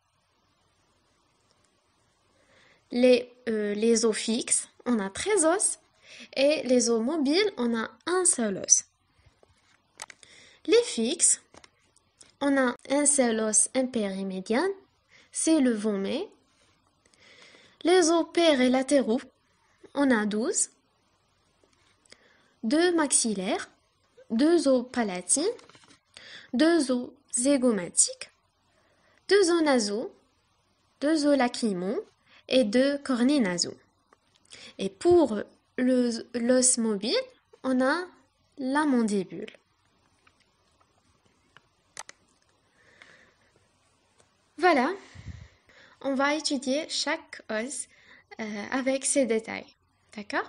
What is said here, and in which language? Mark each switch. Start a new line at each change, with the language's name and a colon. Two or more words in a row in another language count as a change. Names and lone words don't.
French: Les os fixes, on a 13 os, et les os mobiles, on a un seul os. Les fixes, on a un seul os impair et médian, c'est le vomet. Les os pairs et latéraux, on a 12. 2 maxillaires, 2 os palatines, 2 os zygomatiques, 2 os nasaux, 2 os lacrymaux et 2 cornets nasaux. Et pour l'os mobile, on a la mandibule. Voilà, on va étudier chaque os avec ses détails. D'accord?